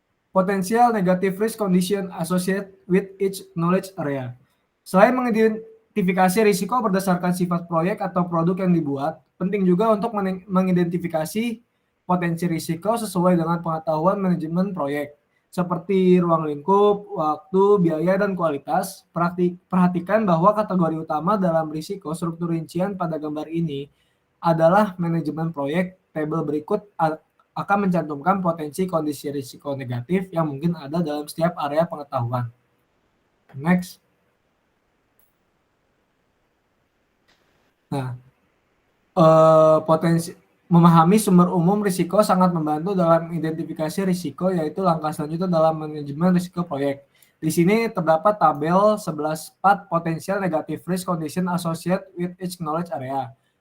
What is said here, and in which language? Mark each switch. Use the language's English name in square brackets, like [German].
[English] Potential negative risk condition associated with each knowledge area. [Indonesian] Selain mengidentifikasi risiko berdasarkan sifat proyek atau produk yang dibuat, penting juga untuk mengidentifikasi potensi risiko sesuai dengan pengetahuan manajemen proyek, seperti ruang lingkup, waktu, biaya, dan kualitas. Perhatikan bahwa kategori utama dalam risiko struktur rincian pada gambar ini adalah manajemen proyek. Tabel berikut akan mencantumkan potensi kondisi risiko negatif yang mungkin ada dalam setiap area pengetahuan. Next. Nah, potensi memahami sumber umum risiko sangat membantu dalam identifikasi risiko, yaitu langkah selanjutnya dalam manajemen risiko proyek. Di sini terdapat tabel 11 [English] part potential negative risk condition associated with each knowledge area.